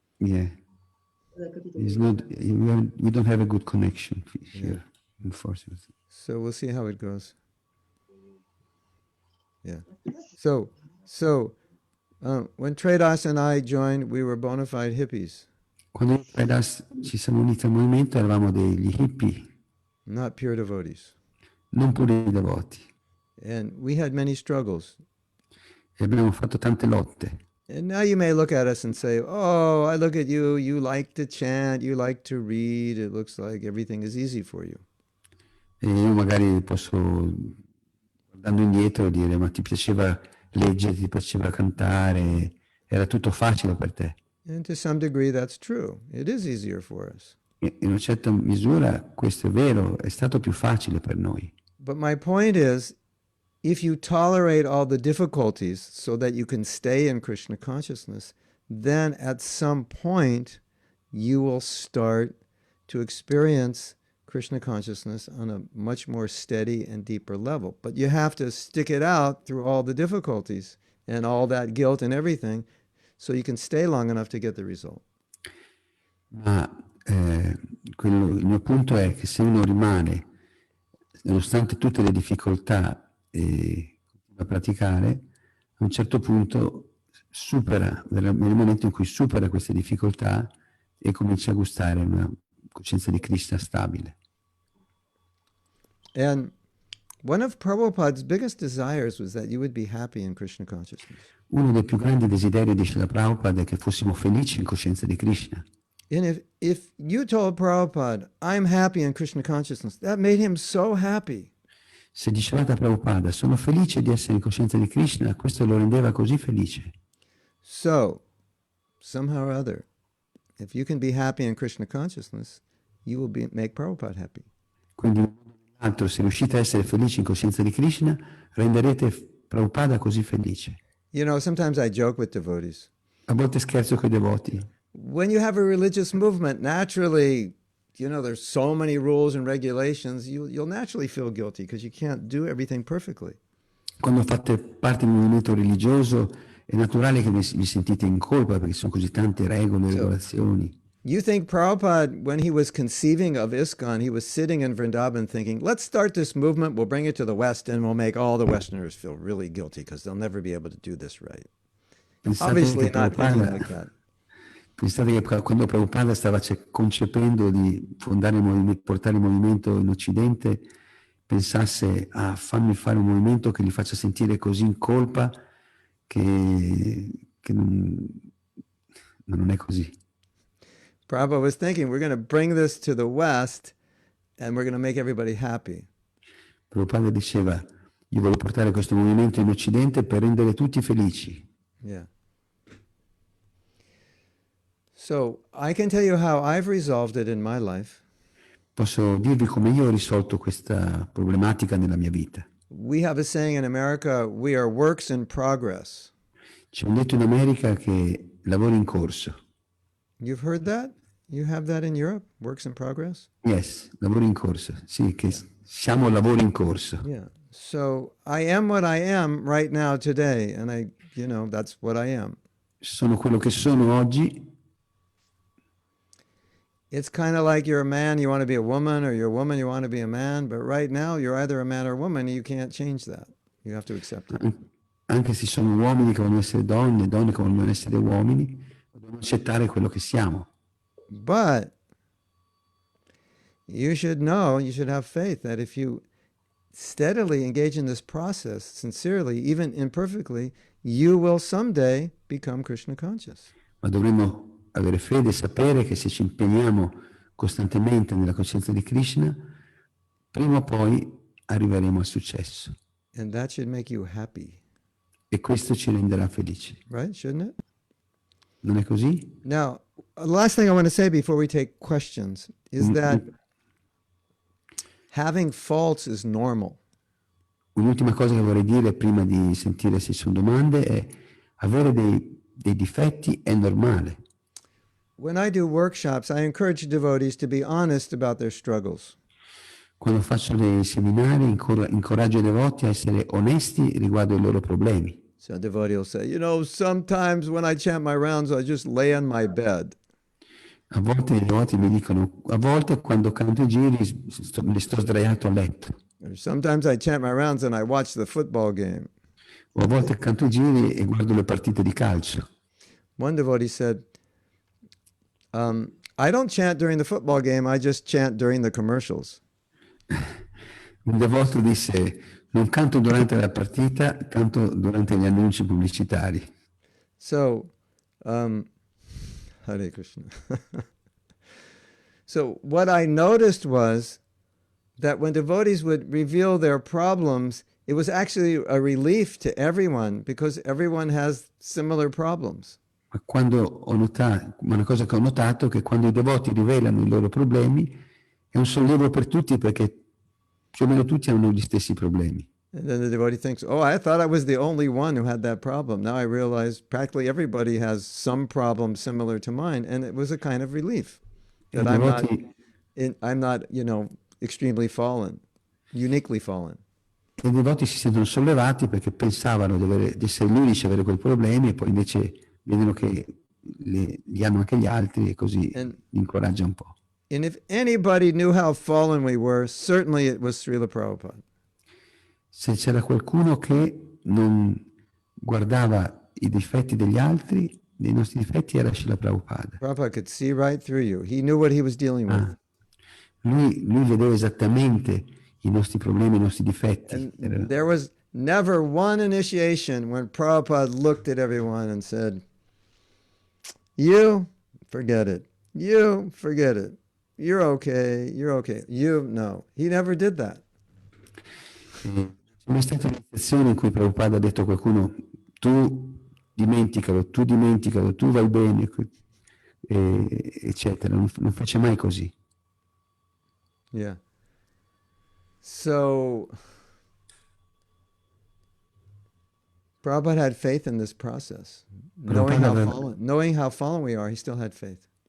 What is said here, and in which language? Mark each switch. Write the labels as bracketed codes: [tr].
[en] Yeah. It's not, we don't have a good connection here, unfortunately. So we'll see how it goes. Yeah. So when Tredas and I joined, we were bona fide hippies, [it] Quando io e Fredas ci siamo uniti al movimento eravamo degli hippie, [en] not pure devotees. [it] non pure devoti. [en] And we had many struggles. [it] E abbiamo fatto tante lotte. [en] And now you may look at us and say, oh, I look at you, you like to chant, you like to read, it looks like everything is easy for you. [it] E io magari posso, guardando indietro, dire, ma ti piaceva leggere, ti piaceva cantare, era tutto facile per te. [en] And to some degree that's true. It is easier for us. [it] E in una certa misura questo è vero, è stato più facile per noi. [en] But my point is, if you tolerate all the difficulties so that you can stay in Krishna consciousness, then at some point you will start to experience Krishna consciousness on a much more steady and deeper level. But you have to stick it out through all the difficulties and all that guilt and everything so you can stay long enough to get the result. [it] Ma il mio punto è che se uno rimane, nonostante tutte le difficoltà, e continua a praticare, a un certo punto supera, nel momento in cui supera queste difficoltà e comincia a gustare una coscienza di Krishna stabile. [en] And one of Prabhupada's biggest desires was that you would be happy in Krishna consciousness. [it] Uno dei più grandi desideri di Srila Prabhupada è che fossimo felici in coscienza di Krishna. [en] And if you told Prabhupada, I'm happy in Krishna consciousness, that made him so happy. [it] Se dicevate a Prabhupada, sono felice di essere in coscienza di Krishna, questo lo rendeva così felice. [en] So, somehow or other, if you can be happy in Krishna consciousness, you will make Prabhupada happy. [it] Quindi, in un modo o nell'altro, se riuscite a essere felici in coscienza di Krishna, renderete Prabhupada così felice. [en] You know, sometimes I joke with devotees. [it] A volte scherzo con i devoti. [en] When you have a religious movement, naturally, you know, there's so many rules and regulations, you'll naturally feel guilty because you can't do everything perfectly. [it] Quando fate parte di un movimento religioso, è naturale che vi sentite in colpa perché ci sono così tante regole e regolazioni. [en] You think Prabhupada, when he was conceiving of ISKCON, he was sitting in Vrindavan thinking, let's start this movement, we'll bring it to the West, and we'll make all the Westerners feel really guilty because they'll never be able to do this right. Obviously not thinking like that. [it] Pensate che quando Prabhupada stava concependo di fondare il movimento, portare il movimento in Occidente, pensasse a fammi fare un movimento che li faccia sentire così in colpa che non è così. [en] Prabhupada was thinking, we're going to bring this to the West and we're going to make everybody happy. [it] Prabhupada diceva, io voglio portare questo movimento in Occidente per rendere tutti felici. [en] Yeah. So I can tell you how I've resolved it in my life. [it] Posso dirvi come io ho risolto questa problematica nella mia vita. [en] We have a saying in America, we are works in progress. [it] C'è un detto in America che lavoro in corso. [en] You've heard that? You have that in Europe? Works in progress? Yes, [it] lavoro in corso. Sì, che siamo lavori in corso. [en] Yeah. So I am what I am right now today, and that's what I am. [it] Sono quello che sono oggi. [en] It's kind of like you're a man, you want to be a woman, or you're a woman, you want to be a man, but right now you're either a man or a woman, and you can't change that. You have to accept it. [it] Anche se sono uomini che vogliono essere donne, donne che vogliono essere uomini, dobbiamo accettare quello che siamo. [en] But you should know, you should have faith that if you steadily engage in this process, sincerely, even imperfectly, you will someday become Krishna conscious. [it] Ma dovremmo avere fede e sapere che se ci impegniamo costantemente nella coscienza di Krishna, prima o poi arriveremo al successo. [en] And that should make you happy, [it] E questo ci renderà felici. [en] right? Shouldn't it? [it] Non è così? [en] Now, the last thing I want to say before we take questions is that having faults is normal. [it] Un'ultima cosa che vorrei dire prima di sentire se ci sono domande è avere dei difetti è normale. [en] When I do workshops, I encourage devotees to be honest about their struggles. [it] Quando faccio dei seminari incoraggio i devoti a essere onesti riguardo ai loro problemi. [en] So a devotee will say, sometimes when I chant my rounds, I just lay on my bed. [it] A volte i devoti mi dicono, a volte quando canto i giri mi sto sdraiato a letto. [en] Or sometimes I chant my rounds and I watch the football game. [it] O a volte canto i giri e guardo le partite di calcio. [en] One devotee said, I don't chant during the football game, I just chant during the commercials. [it] Un devoto disse, non canto durante la partita, canto durante gli annunci pubblicitari. [en] So, Hare Krishna. So what I noticed was that when devotees would reveal their problems, it was actually a relief to everyone because everyone has similar problems. [it] Ma una cosa che ho notato è che quando i devoti rivelano i loro problemi è un sollievo per tutti perché più o meno tutti hanno gli stessi problemi. [en] And then the devotee thinks, oh, I thought I was the only one who had that problem. Now I realize practically everybody has some problem similar to mine. And it was a kind of relief that I'm not, extremely fallen, uniquely fallen. [it] E i devoti si sentono sollevati perché pensavano di essere gli unici a avere quei problemi e poi invece vedono che li hanno anche gli altri e così li incoraggia un po'. [en] And if anybody knew how fallen we were, certainly it was Srila Prabhupada. [it] Se c'era qualcuno che non guardava i difetti degli altri, dei nostri difetti, era Srila Prabhupada. [en] Prabhupada could see right through you. He knew what he was dealing with. [it] Lui vedeva esattamente i nostri problemi, i nostri difetti. [en] And there was never one initiation when Prabhupada looked at everyone and said, you, forget it. You, forget it. You're okay. You're okay. No. He never did that. [it] C'è mai stata un'iniziazione in cui Prabhupada ha detto a qualcuno tu dimenticalo, tu vai bene, eccetera. Non fece mai così. [en] Yeah. So, Prabhupada had faith in this process. Knowing how fallen we are, he still had faith.